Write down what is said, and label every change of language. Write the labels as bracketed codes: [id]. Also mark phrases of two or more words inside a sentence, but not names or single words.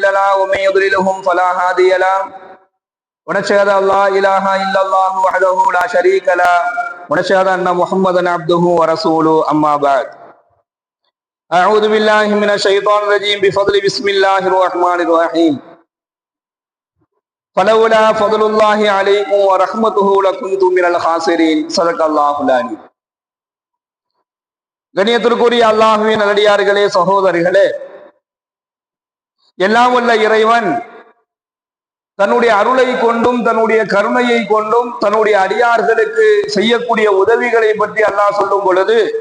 [ar] له ومن يضلله فلا هادي له ونشهد أن لا إله إلا الله وحده لا شريك له ونشهد أن محمدا عبده ورسوله أما بعد أعوذ بالله من الشيطان الرجيم بفضل بسم الله الرحمن الرحيم فلولا فضل الله عليكم ورحمته لكنتم من الخاسرين صدق الله العليم. [ta] கண்ணியத்திற்குரிய அல்லாஹ்வின் நல்லடியார்களே, சகோதரிகளே, எல்லாம் வல்ல இறைவன் தன்னுடைய அருளை கொண்டும் தன்னுடைய கருணையை கொண்டும் தன்னுடைய அடியார்களுக்கு செய்யக்கூடிய உதவிகளை பற்றி அல்லாஹ் சொல்லும் பொழுது